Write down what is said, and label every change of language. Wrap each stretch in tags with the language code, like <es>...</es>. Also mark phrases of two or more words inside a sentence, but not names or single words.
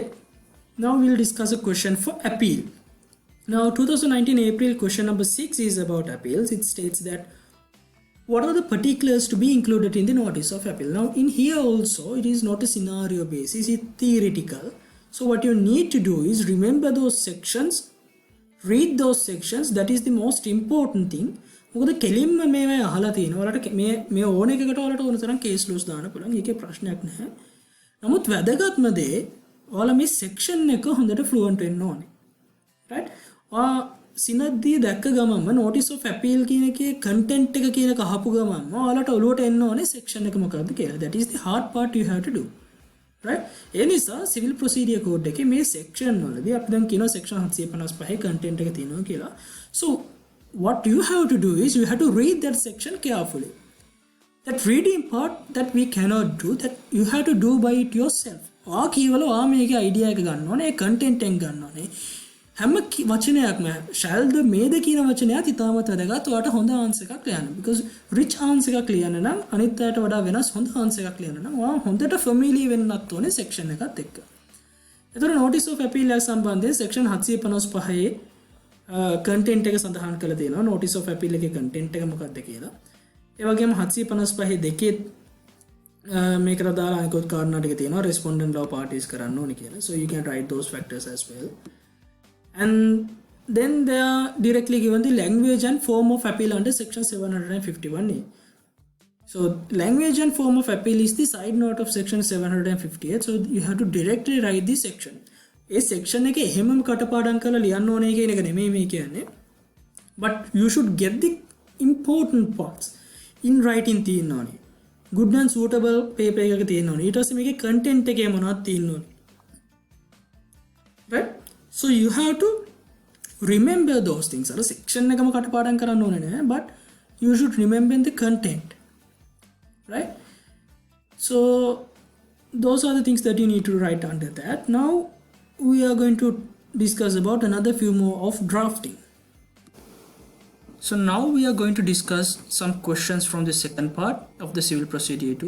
<en>Now we'll discuss a question for appeal. Now 2019 April question number 6 is about appeals. It states that what are the particulars to be included in the notice of appeal. Now in here also it is not a scenario basis, it's theoretical. So what you need to do is remember those sections, read those sections. That is the most important thing.</en> <si>මොකද කෙලින්ම මේවා අහලා තියෙනවා. ඔයාලට මේ ඕන එකකට ඔයාලට ඕන තරම්</si> <en>case laws</en> <si>දාන්න පුළුවන්. ඒකේ ප්‍රශ්නයක් නැහැ. නමුත් වැදගත්ම දේ ඔයාලා මේ සෙක්ෂන් එක හොඳට ෆ්ලුවන්ට් වෙන්න ඕනේ. right? ඔයා සිනද්දී දැක්ක ගමන්ම</si> <en>notice of appeal</en> <si>කියන එකේ content එක කියන එක අහපු ගමන්ම ඔයාලට ඔලුවට එන්න ඕනේ සෙක්ෂන් එක මොකක්ද කියලා.</si> <en>That is the hard part you have to do. right?</en> <si>ඒ නිසා</si> <en>civil procedure code</en> <si>එකේ මේ section වලදී අපි දැන් කියනවා</si> <en>section 755 content</en> <si>එක තියෙනවා කියලා.</si> <en>So what you have to do is you have to read that section carefully. That reading part that we cannot do, that you have to do by it yourself.</en> <si>ඔයා කියවල ඔයා මේකේ idea එක ගන්න ඕනේ, ඒ content එක ගන්න ඕනේ. හැම වචනයක්ම</si> <en>shall the may the</en> <si>කියන වචනයත් ඉතාමත් වැදගත්. ඔයාට හොඳ answer එකක් ලියන්න.</si> <en>Because rich answer</en> <si>එකක් ලියන්න නම් අනිත් අයට වඩා වෙනස් හොඳ answer එකක් ලියන්න නම් ඔයා හොඳට familiar වෙන්නත් ඕනේ section එකත් එක්ක. ඒතර</si> <en>notice of appeal</en> <si>එක සම්බන්ධයෙන්</si> <en>section 755 content</en> <si>එක සඳහන් කරලා තියෙනවා.</si> <en>notice of appeal</en> <si>එකේ content එක මොකක්ද කියලා. ඒ වගේම 755 දෙකේ මේකට දාලා අනිකුත් කාරණා ටික තියෙනවා.</si> <en>respondent law parties</en> <si>කරන්න ඕනේ කියලා.</si> <en>So you can write those factors as well. And then they are directly given the language and form of appeal under section 751A. So language and form of appeal is the side note of section 758. So you have to directly write the section.</en> <si>ඒ section එකේ එහෙමම කටපාඩම් කරලා ලියන්න ඕනේ කියන එක නෙමෙයි මේ කියන්නේ.</si> <en>but you should get the important parts in writing</en> <si>තියෙන්න ඕනේ.</si> <en>good and suitable paper</en> <si>එකක තියෙන්න ඕනේ. ඊට පස්සේ මේකේ content එකේ මොනවද තියෙන්න ඕනේ.</si> <en>right, so you have to remember those things.</en> <si>අර section එකම කටපාඩම් කරන්න ඕනේ නෑ,</si> <en>but you should remember the content, right? So those are the things that you need to write under that. Now we are going to discuss about another few more of drafting. So now we are going to discuss some questions from the second part of the civil procedure too.</en>